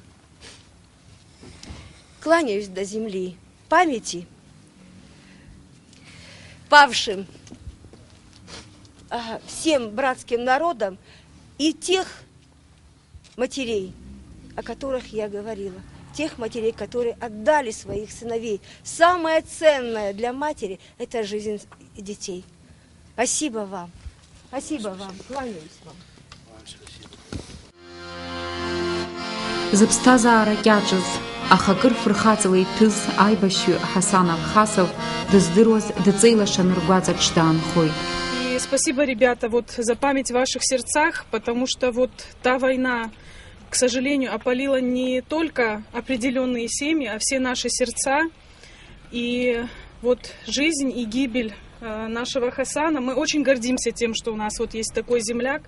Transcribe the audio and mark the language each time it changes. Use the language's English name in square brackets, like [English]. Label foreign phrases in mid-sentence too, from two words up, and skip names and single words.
[Russian] Кланяюсь до земли памяти павшим всем братским народам и тех матерей, о которых я говорила. Тех матерей, которые отдали своих сыновей. Самое ценное для матери – это жизнь детей. Спасибо вам. Спасибо вам. Кланяюсь вам. [Abkhazian] Зыԥсҭазаара кьаҿыз, аха акыр фырхаҵала иҭәыз аибашьҩы Ҳасан Алхасов дыздыруаз дыҵеилашан ргәаҵаҿ даанхоит. [Russian] И спасибо, ребята, вот за память в ваших сердцах, потому что вот та война, к сожалению, опалила не только определенные семьи, а все наши сердца. И вот жизнь и гибель нашего Хасана, мы очень гордимся тем, что у нас вот есть такой земляк.